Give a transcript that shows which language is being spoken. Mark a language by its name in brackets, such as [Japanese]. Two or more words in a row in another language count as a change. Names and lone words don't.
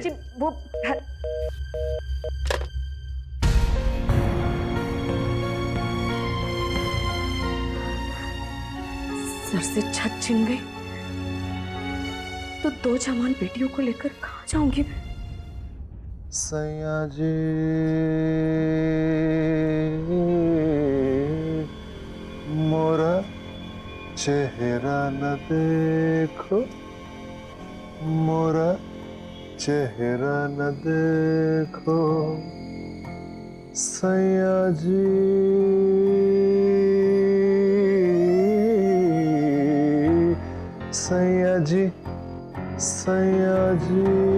[Hindi] जी वो सर से छत छिन गई तो 2 जवान बेटियों को लेकर कहाँ जाऊंगी मैं? सैया जी मोरा चेहरा न देखो, मोरा चेहरा न देखो सैया जी, सैया जी, सैया जी।